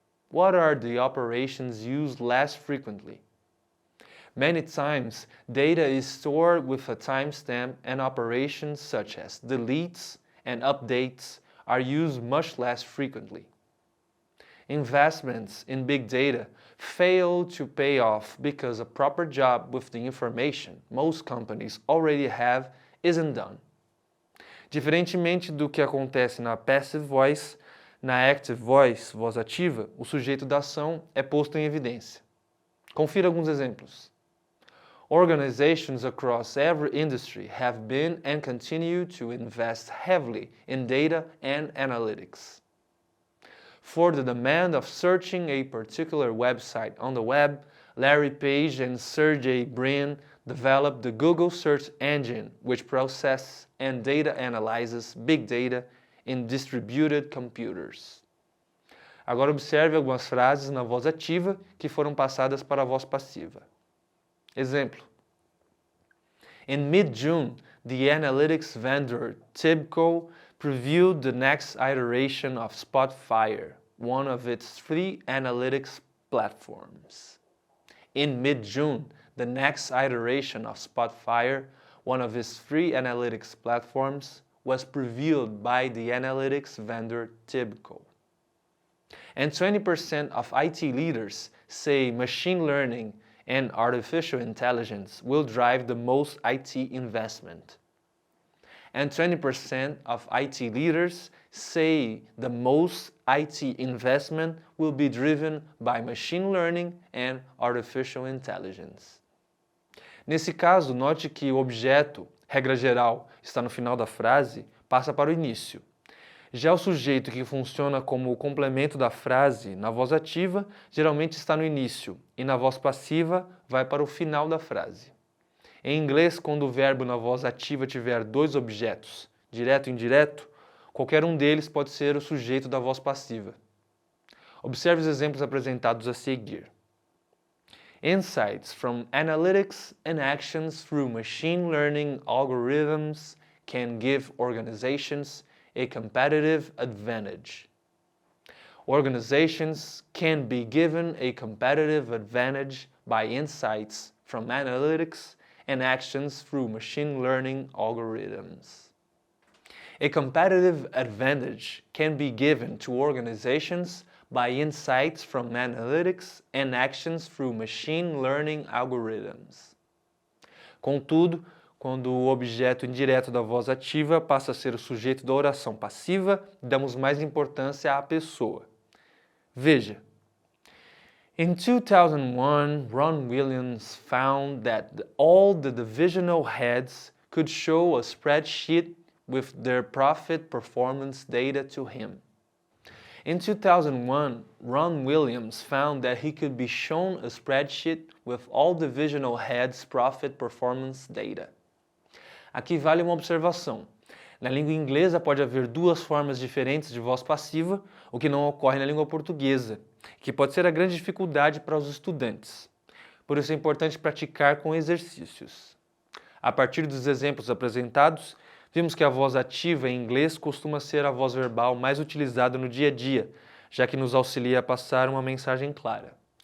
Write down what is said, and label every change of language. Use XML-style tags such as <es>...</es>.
<en>What are the operations used less frequently? Many times, data is stored with a timestamp and operations such as deletes and updates are used much less frequently. Investments in big data fail to pay off because a proper job with the information most companies already have isn't done.</en> <pt>Diferentemente do que acontece na Passive Voice, na Active Voice, voz ativa, o sujeito da ação é posto em evidência. Confira alguns exemplos.</pt> <en>Organizations across every industry have been and continue to invest heavily in data and analytics. For the demand of searching a particular website on the web, Larry Page and Sergey Brin developed the Google Search Engine, which processes and data analyzes big data in distributed computers.</en> <pt>Agora observe algumas frases na voz ativa que foram passadas para a voz passiva. Exemplo:</pt> <en>In mid-June, the analytics vendor Tibco previewed the next iteration of Spotfire, one of its three analytics platforms. In mid-June, the next iteration of Spotfire, one of its three analytics platforms, was previewed by the analytics vendor Tibco. And 20% of IT leaders say machine learning and artificial intelligence will drive the most IT investment. And 20% of IT leaders say the most IT investment will be driven by machine learning and artificial intelligence.</en> <pt>Nesse caso, note que o objeto, regra geral, está no final da frase, passa para o início. Já o sujeito que funciona como o complemento da frase, na voz ativa, geralmente está no início, e na voz passiva, vai para o final da frase. Em inglês, quando o verbo na voz ativa tiver dois objetos, direto e indireto, qualquer um deles pode ser o sujeito da voz passiva. Observe os exemplos apresentados a seguir.</pt> <en>Insights from analytics and actions through machine learning algorithms can give organizations a competitive advantage. Organizations can be given a competitive advantage by insights from analytics and actions through machine learning algorithms. A competitive advantage can be given to organizations by insights from analytics and actions through machine learning algorithms.</en> <pt>Contudo, quando o objeto indireto da voz ativa passa a ser o sujeito da oração passiva, damos mais importância à pessoa. Veja.</pt> <en>In 2001, Ron Williams found that all the divisional heads could show a spreadsheet with their profit performance data to him. In 2001, Ron Williams found that he could be shown a spreadsheet with all divisional heads' profit performance data.</en> <pt>Aqui vale uma observação. Na língua inglesa pode haver duas formas diferentes de voz passiva, o que não ocorre na língua portuguesa, que pode ser a grande dificuldade para os estudantes. Por isso é importante praticar com exercícios. A partir dos exemplos apresentados, vimos que a voz ativa em inglês costuma ser a voz verbal mais utilizada no dia a dia, já que nos auxilia a passar uma mensagem clara.</pt>